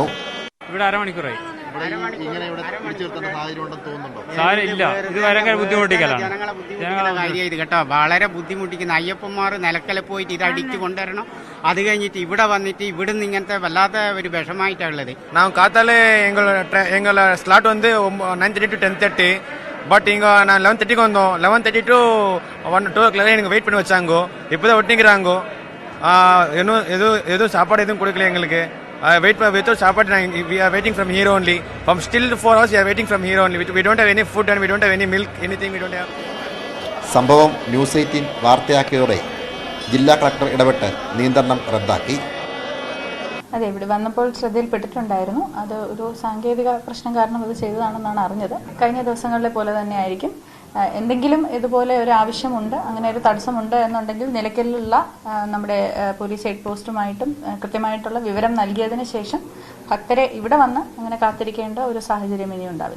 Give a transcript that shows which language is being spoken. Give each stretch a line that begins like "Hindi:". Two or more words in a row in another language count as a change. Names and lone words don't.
Malayalam: ഇവിടെ അരമണിക്കൂറായി. ഇല്ല, ഇത് ഭയങ്കര ബുദ്ധിമുട്ടിക്കലാണ്. കേട്ടോ, വളരെ ബുദ്ധിമുട്ടിക്കുന്ന അയ്യപ്പന്മാർ നിലക്കല പോയിട്ട് ഇത് അടിച്ചു കൊണ്ടുവരണം. അത് കഴിഞ്ഞിട്ട് ഇവിടെ വന്നിട്ട് ഇവിടുന്ന് ഇങ്ങനത്തെ വല്ലാത്ത ഒരു വിഷമായിട്ടുള്ളത്.
Tamil: நான் காத்தால எங்களோட ஸ்லாட் வந்து 9:30 to 10:30. பட் இங்கே நான் 11:30க்கு வந்தோம். 11:30 to 1-2 o'clock எனக்கு வெயிட் பண்ணி வச்சாங்கோ. இப்போ தான் ஒட்டிங்கிறாங்கோ. இன்னும் எதுவும் சாப்பாடு எதுவும் கொடுக்கல எங்களுக்கு.
English: without சாப்பாடு we are waiting from here only. From still 4 hours we are waiting from here only. We don't have any food and we don't have any milk, anything we don't have.
Malayalam: സംഭവം ന്യൂസ് 18 വാർത്തയാക്കിയതോടെ ജില്ലാ കളക്ടർ ഇടപെട്ട് നിയന്ത്രണം റദ്ദാക്കി. അതെ, ഇവിടെ വന്നപ്പോൾ ശ്രദ്ധയിൽപ്പെട്ടിട്ടുണ്ടായിരുന്നു. അത് ഒരു സാങ്കേതിക പ്രശ്നം കാരണം അത് ചെയ്തതാണെന്നാണ് അറിഞ്ഞത്. കഴിഞ്ഞ ദിവസങ്ങളിലെ പോലെ തന്നെ ആയിരിക്കും. എന്തെങ്കിലും ഇതുപോലെ ഒരു ആവശ്യമുണ്ട്, അങ്ങനെ ഒരു തടസ്സമുണ്ട് എന്നുണ്ടെങ്കിൽ നിലയ്ക്കലിലുള്ള നമ്മുടെ
English: police head post
Malayalam: കൃത്യമായിട്ടുള്ള വിവരം നൽകിയതിന് ശേഷം ഭക്തരെ ഇവിടെ വന്ന് അങ്ങനെ കാത്തിരിക്കേണ്ട ഒരു സാഹചര്യം ഇനി ഉണ്ടാവില്ല.